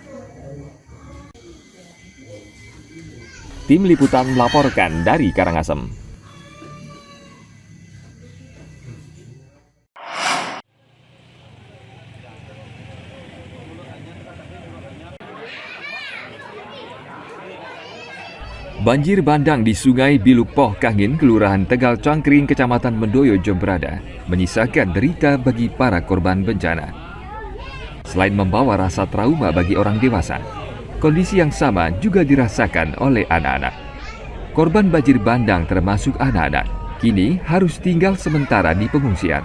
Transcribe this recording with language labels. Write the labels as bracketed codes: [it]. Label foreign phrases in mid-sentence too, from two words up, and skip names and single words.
[id] Tim Liputan melaporkan dari Karangasem. Banjir bandang di Sungai Biluk-Poh Kangin, Kelurahan Tegal Cangkring, Kecamatan Mendoyo, Jemberada, menyisakan derita bagi para korban bencana. Selain membawa rasa trauma bagi orang dewasa, kondisi yang sama juga dirasakan oleh anak-anak. Korban banjir bandang termasuk anak-anak, kini harus tinggal sementara di pengungsian.